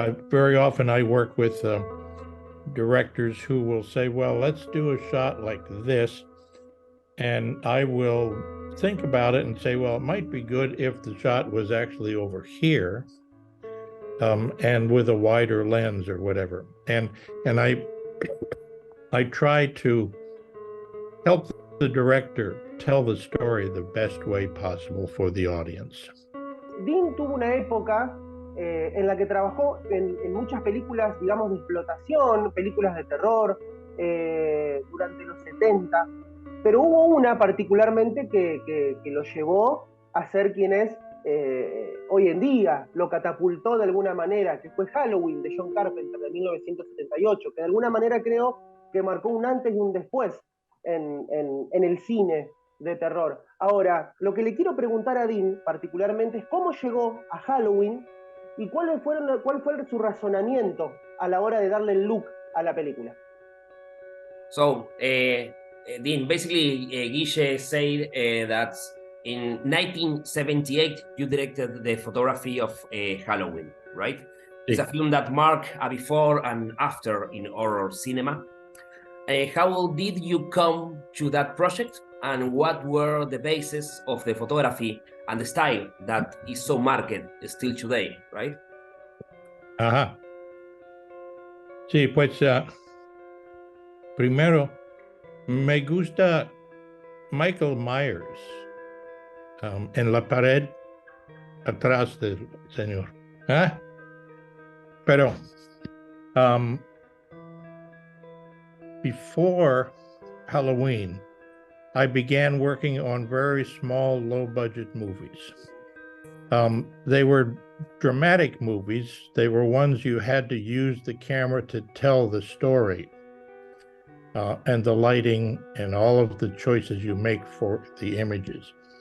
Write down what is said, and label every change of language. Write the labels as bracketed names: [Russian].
[English] Very often I work with directors who will say, well, let's do a shot like this, and I will think about it and say, well, it might be good if the shot was actually over here, and with a wider lens or whatever. And I try to help the director tell the story the best way possible for the audience. [Spanish] Dean tuvo una época en la que trabajó en muchas películas, digamos, de explotación, películas de terror, durante los 70, pero hubo una particularmente que lo llevó a ser quien es hoy en día, lo catapultó de alguna manera, que fue Halloween de John Carpenter de 1978, que de alguna manera creo que marcó un antes y un después en el cine de terror. Ahora, lo que le quiero preguntar a Dean particularmente es cómo llegó a Halloween y cuál fue su razonamiento a la hora de darle el look a la película. [English] So, Dean, basically, Guille said that in 1978 you directed the photography of Halloween, right? It's a film that marked a before and after in horror cinema. How did you come to that project, and what were the bases of the photography and the style that is so marked still today, right? Ajá. [Spanish] Sí, pues primero me gusta Michael Myers en la pared atrás del señor. Pero [English] before Halloween, I began working on very small, low-budget movies. They were dramatic movies. They were ones you had to use the camera to tell the story, and the lighting and all of the choices you make for the images.